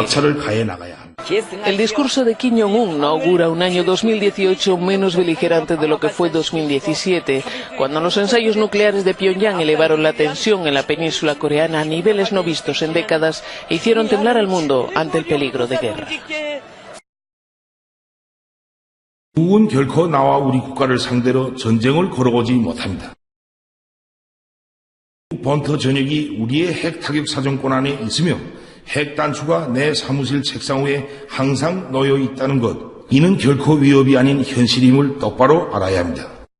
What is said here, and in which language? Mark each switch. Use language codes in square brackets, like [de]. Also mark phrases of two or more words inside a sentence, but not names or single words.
[es] El discurso de Kim Jong-un augura un año 2018 menos beligerante de lo que fue 2017, cuando los ensayos nucleares de Pyongyang elevaron la tensión en la península coreana a niveles no vistos en décadas e hicieron temblar al mundo ante el peligro de guerra. [ko] 미국은 결코 나와 우리 국가를 상대로 전쟁을 걸어오지 못합니다. 본토 전역이 우리의 핵 타격 사정권 안에 있으며 핵 단추가 내 사무실 책상 위에 항상 놓여 있다는 것, 이는 결코 위협이 아닌 현실임을 똑바로 알아야 합니다.